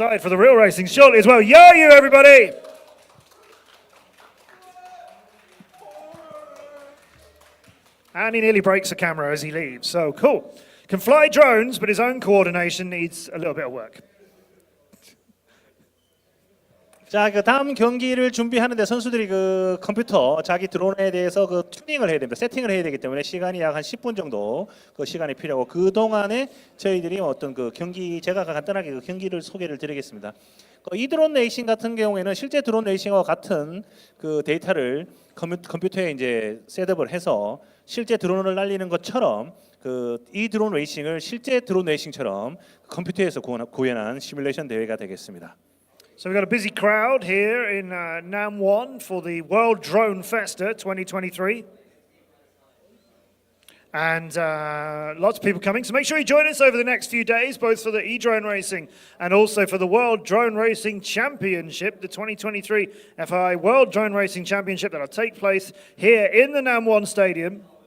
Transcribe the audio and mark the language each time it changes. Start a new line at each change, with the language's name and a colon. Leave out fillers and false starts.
English: outside for the real racing shortly as well. Yo, you everybody! And he nearly breaks the camera as he leaves. So cool. Can fly drones, but his own coordination needs a little bit of work.
Korean: 자, 그 다음 경기를 준비하는데 선수들이 그 컴퓨터 자기 드론에 대해서 그 튜닝을 해야 됩니다. 세팅을 해야 되기 때문에 시간이 약 한 10분 정도 그 시간이 필요하고 그 동안에 저희들이 어떤 그 경기 제가 간단하게 그 경기를 소개를 드리겠습니다. 이 드론 레이싱 같은 경우에는 실제 드론 레이싱과 같은 그 데이터를 컴퓨터에 이제 셋업을 해서 실제 드론을 날리는 것처럼 이 드론 레이싱을 실제 드론 레이싱처럼 컴퓨터에서 구현한 시뮬레이션 대회가 되겠습니다.
English: So we've got a busy crowd here in Nam1 for the World Drone Festa 2023. And lots of people coming. So make sure you join us over the next few days, both for the e-drone racing and also for the World Drone Racing Championship, the 2023 FAI World Drone Racing Championship that will take place here in the Nam1 Stadium.